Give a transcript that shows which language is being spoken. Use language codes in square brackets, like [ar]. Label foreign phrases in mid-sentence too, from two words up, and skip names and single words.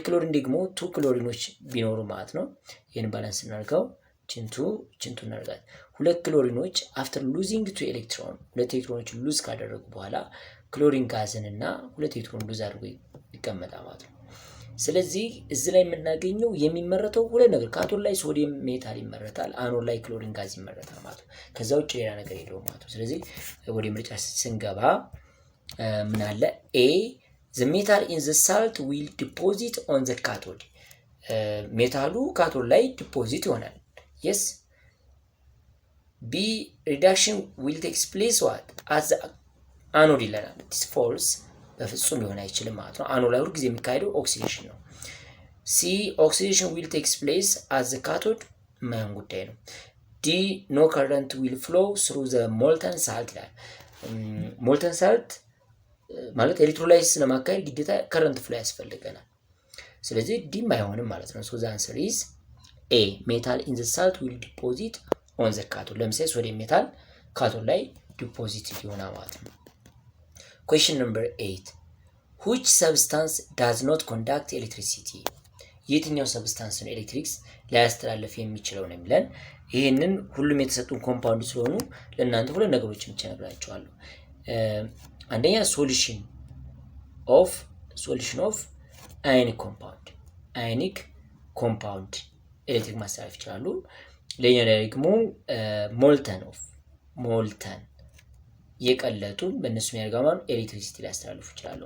[am] ክሎሪን ደግሞ ቱ ክሎሪኖች ቢኖሩ ማለት ነው። ይሄን ባላንስ እናደርገው ቺን ቱ እናደርጋት። ሁለት ክሎሪኖች [en] after losing two electron [am] ሁለት ኤሌክትሮኖች ሉዝ ካደረጉ በኋላ [en] chlorine gas [am] እና ሁለት ኤሌክትሮን ሉዝ አድርጎ ይቀመጣል ማለት ነው። ስለዚህ እዚህ ላይ የምናገኘው የሚመረተው ሁለት ነገር ካቶድ ላይ [en] sodium metal [am] ይመረታል፣ አኖድ ላይ [en] chlorine gas [am] ይመረታል ማለት ነው። ከዛ ውጭ ሌላ ነገር የለውም ማለት ነው። ስለዚህ ወደ ምርጫ ስንገባ ምን አለ? [en] A the metal in the salt will deposit on the cathode [am] ሜታሉ ካቶድ ላይ ዲፖዚት ይሆናል። [en] yes B reduction will take place what as the anode [am] ይለናል። [en] this false [am] በፍጹም ሊሆን አይችልም ማለት ነው። አኖድ ላይ ሁሉ ጊዜ የሚካሄደው ኦክሲዴሽን ነው። [en] C oxidation will take place as the cathode [am] ማን ጉዳይ ነው። [en] D no current will flow through the molten salt [am] ይላል። [en] molten salt [am] ማለት ኤሌክትሮላይሲስ ለማካሄድ ግዴታ [en] current flow [am] ያስፈልገናል። ስለዚህ ዲ አይሆንም ማለት ነው። [en] so the answer is A metal in the salt will deposit on the cathode [am] ለምሳሌ [en] sodium metal [am] ካቶድ ላይ ዲፖዚት ይሆናል ማለት ነው። [en] question number 8 which substance does not conduct electricity [am] የትኛው ሰብስታንስ ነው ኤሌክትሪክስ ሊያስተላልፍ የሚችለው ነው የሚለን። ይሄንን ሁሉም የተሰጡን ኮምፓውንድ ስለሆኑ ለእናንተ ሁለት ነገሮችን ብቻ ነግራችኋለሁ። አንደኛ ሶሉሽን [en] of ionic compound [am] ኤሌክትሪክ ማስተላለፍ ይችላሉ። ሌላኛው ደግሞ ሞልተን የቀለጡ በእነሱ የሚያደርጋማኑ ኤሌክትሪሲቲ ሊያስተላልፉ ይችላሉ